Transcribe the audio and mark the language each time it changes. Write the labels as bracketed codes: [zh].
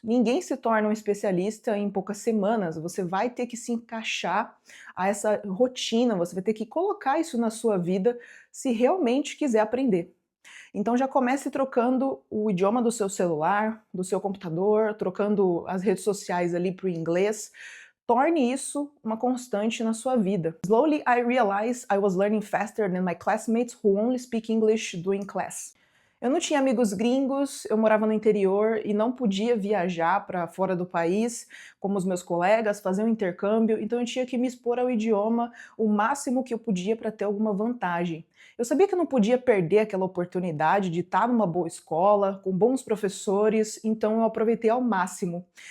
[pt] Ninguém se torna um especialista em poucas semanas. Você vai ter que se encaixar a essa rotina, você vai ter que colocar isso na sua vida se realmente quiser aprender. Então já comece trocando o idioma do seu celular, do seu computador, trocando as redes sociais ali para o inglês. Torne isso uma constante na sua vida. [en] Slowly I realized I was learning faster than my classmates who only speak English during class. [pt] Eu não tinha amigos gringos, eu morava no interior e não podia viajar para fora do país, como os meus colegas, fazer um intercâmbio, então eu tinha que me expor ao idioma o máximo que eu podia para ter alguma vantagem. Eu sabia que eu não podia perder aquela oportunidade de estar numa boa escola, com bons professores, então eu aproveitei ao máximo.